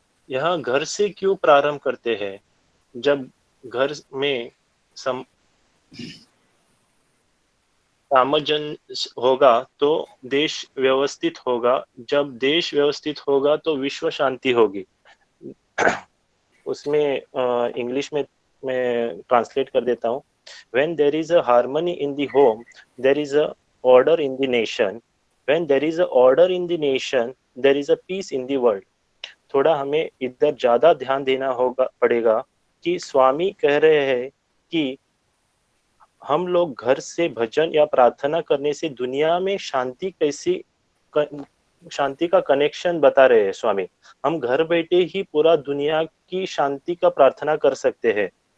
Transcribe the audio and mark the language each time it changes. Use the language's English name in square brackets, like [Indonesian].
[Hindi] यह घर से क्यों प्रारंभ करते हैं? जब घर में सामंजस्य होगा तो देश व्यवस्थित होगा, जब देश व्यवस्थित होगा तो विश्व शांति होगी। उसमें इंग्लिश में मैं ट्रांसलेट कर देता हूँ। [English] When there is a harmony in the home, there is a order in the nation. When there is a order in the nation, there is a peace in the world. [Hindi] थोड़ा हमें इधर ज्यादा ध्यान देना पड़ेगा कि स्वामी कह रहे हैं कि हम लोग घर से भजन या प्रार्थना करने से दुनिया में शांति का कनेक्शन बता रहे हैं स्वामी। हम घर बैठे ही पूरा दुनिया की शांति का प्रार्थना कर सकते हैं।